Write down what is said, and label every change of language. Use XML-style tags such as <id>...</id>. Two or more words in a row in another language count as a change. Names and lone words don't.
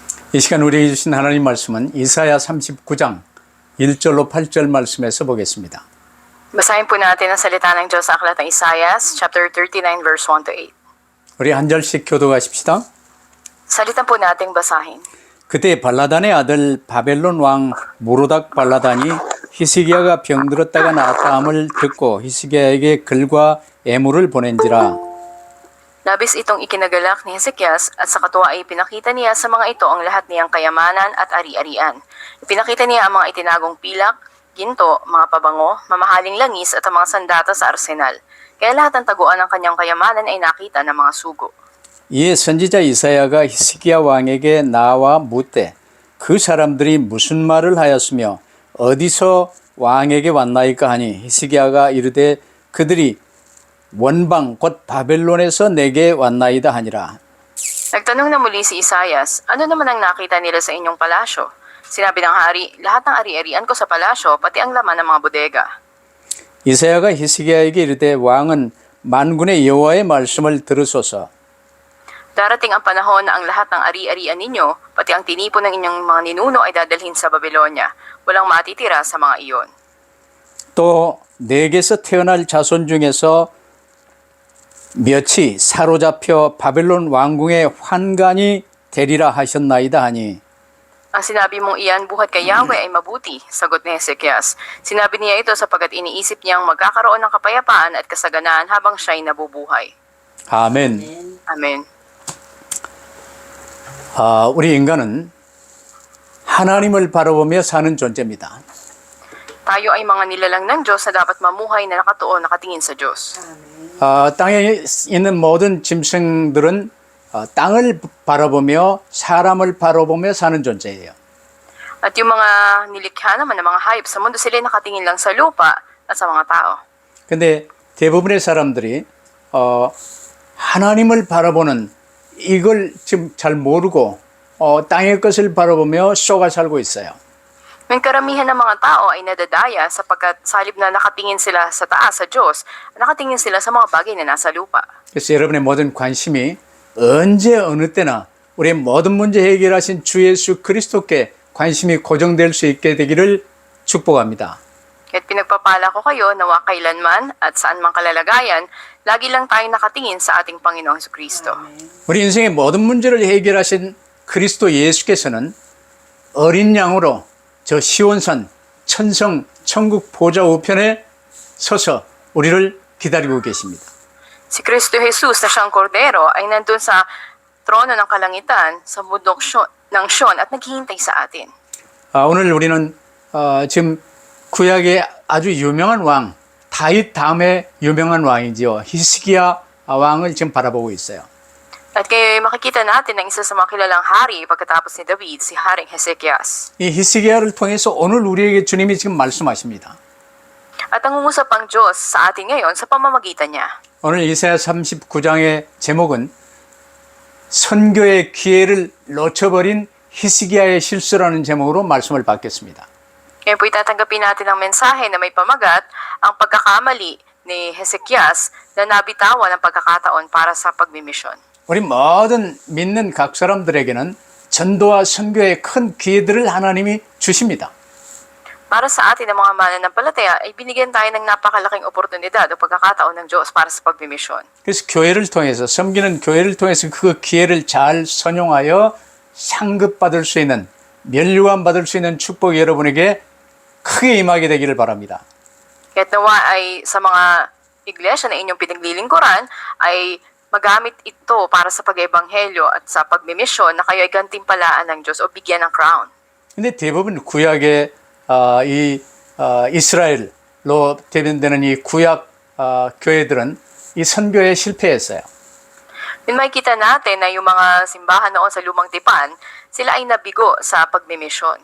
<ko>이 시간 우리에게 주신 하나님 말씀은 이사야 39장 1절로 8절 말씀에서 보겠습니다.</ko> <tl>Basahin po natin ang salita ng Diyos sa aklat ng Isaias,</tl> <en>chapter 39, verse 1 to 8.</en> <ko>우리 한 절씩 교도하십시다.</ko> <tl>Salitan po nating basahin.</tl> <ko>그때 발라단의 아들 바벨론 왕 모로닥 발라단이 히스기야가 병들었다가 나았다 함을 듣고 히스기야에게 글과 애물을 보낸지라.</ko> <tl>Labis itong ikinagalak ni Hezekias at sa katuwa ay pinakita niya sa mga ito ang lahat niyang kayamanan at ari-arian. Ipinakita niya ang mga itinagong pilak, ginto, mga pabango, mamahaling langis at ang mga sandata sa arsenal. Kaya lahat ng taguan ng kanyang kayamanan ay nakita ng mga sugo.</tl> <ko>이에 선지자 이사야가 히스기야 왕에게 나와 묻되 그 사람들이 무슨 말을 하였으며 어디서 왕에게 왔나이까 하니 히스기야가 이르되 그들이 원방 곧 바벨론에서 내게 왔나이다 하니라.</ko> <tl>Nagtanong na muli si Isaias, ano naman ang nakita nila sa inyong palasyo? Sinabi ng hari, lahat ng ari-arian ko sa palasyo, pati ang laman ng mga bodega.</tl> <ko>이사야가 히스기야에게 이르되 왕은 만군의 여호와의 말씀을 들으소서.</ko> <tl>Darating ang panahon na ang lahat ng ari-arian ninyo, pati ang tinipon ng inyong mga ninuno ay dadalhin sa Babylonia. Walang matitira sa mga iyon.</tl> <ko>또 내게서 태어날 자손 중에서 몇이 사로잡혀 바벨론 왕궁의 환관이 되리라 하셨나이다 하니</ko> <tl>Ang sinabi mong iyan buhat kay Yahweh ay mabuti, sagot ni Hezekias. Sinabi niya ito sapagkat iniisip niyang magkakaroon ng kapayapaan at kasaganaan habang siya'y nabubuhay.</tl> <ko>아멘.</ko> <tl>Amen.</tl> <ko>우리 인간은 하나님을 바라보며 사는 존재입니다.</ko> <tl>Tayo ay mga nilalang ng Diyos na dapat mamuhay na nakatuon, nakatingin sa Diyos.</tl> <ko>땅에 있는 모든 짐승들은 땅을 바라보며 사람을 바라보며 사는 존재예요.</ko> <tl>At yung mga nilikha naman ng mga hayop sa mundo, sila nakatingin lang sa lupa at sa mga tao.</tl> <ko>근데 대부분의 사람들이 하나님을 바라보는 이걸 지금 잘 모르고 땅의 것을 바라보며 쏘가 살고 있어요.</ko> <tl>Yung karamihan ng mga tao ay nadadaya sapagkat salib na nakatingin sila sa taas sa Diyos, nakatingin sila sa mga bagay na nasa lupa.</tl> <ko>그래서 여러분의 모든 관심이 언제 어느 때나 우리의 모든 문제 해결하신 주 예수 그리스도께 관심이 고정될 수 있게 되기를 축복합니다.</ko> <tl>Kaya't pinagpapala ko kayo nawa kailanman at saan mang kalalagayan, lagi lang tayo nakatingin sa ating Panginoong Jesucristo.</tl> <ko>우리 인생의 모든 문제를 해결하신 그리스도 예수께서는 어린 양으로 저 시온산 천성 천국 보좌 우편에 서서 우리를 기다리고 계십니다.</ko> <tl>Si Kristo Jesus na siyang kordero ay nandun sa trono ng kalangitan sa bundok ng Sion at naghihintay sa atin.</tl> <ko>오늘 우리는 지금 구약의 아주 유명한 왕 다윗 다음에 유명한 왕이지요. 히스기야 왕을 지금 바라보고 있어요.</ko> <tl>At kaya makikita natin ang isa sa mga kilalang hari pagkatapos ni David, si Haring Hezekias.</tl> <ko>이 히스기야를 통해서 오늘 우리에게 주님이 지금 말씀하십니다.</ko> <tl>At ang ungusap ang Diyos sa atin ngayon sa pamamagitan niya.</tl> <ko>오늘 이사야 39장의 제목은 선교의 기회를 놓쳐버린 히스기야의 실수라는 제목으로 말씀을 받겠습니다.</ko> <tl>Ngayon po itatanggapin natin ang mensahe na may pamagat, ang pagkakamali ni Hezekias na nabitawan ang pagkakataon para sa pagmimisyon.</tl> <ko>우리 모든 믿는 각 사람들에게는 전도와 선교의 큰 기회들을 하나님이 주십니다.</ko> <tl>Para sa atin ng mga mananampalataya, ay binigyan tayo ng napakalaking oportunidad o pagkakataon ng Diyos para sa pagmimisyon.</tl> <ko>그래서 교회를 통해서 섬기는 교회를 통해서 그 기회를 잘 선용하여 상급받을 수 있는 면류관 받을 수 있는 축복이 여러분에게 크게 임하게 되기를 바랍니다.</ko> <tl>Kahit nawa ay sa mga iglesia na inyong pinaglilingkuran ay magamit ito para sa pag-ebanghelyo at sa pagmimisyon na kayo ay gantimpalaan ng Diyos o bigyan ng crown.</tl> <ko>근데 대부분 구약의 이스라엘로 대변되는 이 구약 교회들은 이 선교에 실패했어요.</ko> <tl>Yun makikita natin na yung mga simbahan noon sa Lumang Tipan, sila ay nabigo sa pagmimisyon.</tl>